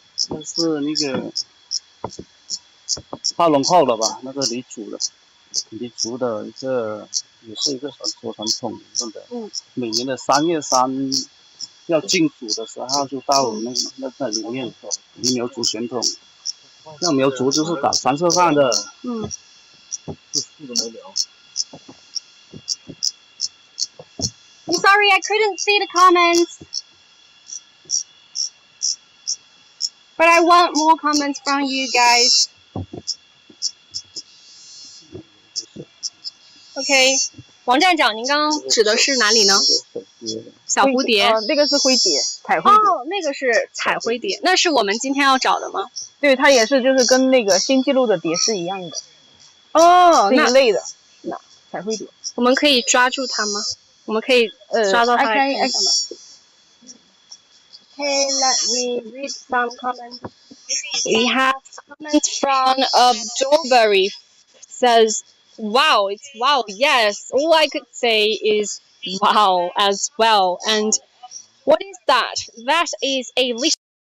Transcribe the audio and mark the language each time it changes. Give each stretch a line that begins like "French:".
Chinese: 那是那个大龙炮的吧，那个黎族的一个，也是一个传统的。每年的3月3要进组的时候，就到那里面黎苗族传统。那苗族就是打3色饭的。
English: I'm sorry, I couldn't see the comments. But I want more comments from you guys.
Chinese: OK， 王站长，您刚刚指的是哪里呢？小蝴蝶。那个是灰蝶，彩灰蝶。哦，那个是彩灰蝶，那是我们今天要找的吗？对，它也是，就是跟那个新纪录的蝶是一样的。哦，那一类的。那彩灰蝶，我们可以抓住它吗？我们可以抓到它来看一下吗
English: Okay, let me read some comments. We have comments from Dorberry says, wow, it's wow. Yes, all I could say is wow as well. And what is that? That is a list.